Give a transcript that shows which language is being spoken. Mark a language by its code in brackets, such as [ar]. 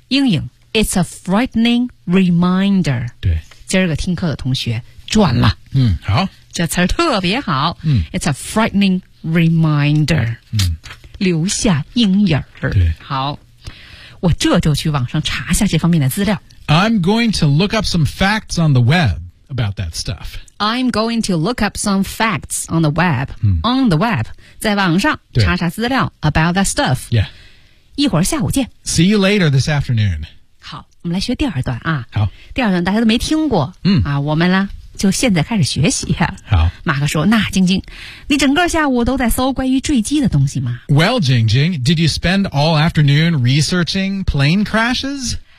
[zh] 阴影 [en] It's a frightening reminder. [zh] 对今儿个听课的同学赚了。嗯、mm-hmm. 好。这词儿特别好。嗯、mm-hmm. [en] It's a frightening reminder. 嗯、mm-hmm. [zh] 留下阴影。对。好。我这就去网上查一下这方面的资料。 [en] I'm going to look up some facts on the web about that stuff. I'm going to look up some facts on the web,、嗯、 on the web, [zh] 在网上查查资料 [en] about that stuff. Yeah. [zh] 一会儿下午见。 [en] See you later this afternoon. [zh] 好我们来学第二段啊。好。第二段大家都没听过。嗯。啊我们呢就现在开始学习。好。马克说那晶晶你整个下午都在搜关于坠机的东西吗 [en] Well, 晶晶 did you spend all afternoon researching plane crashes?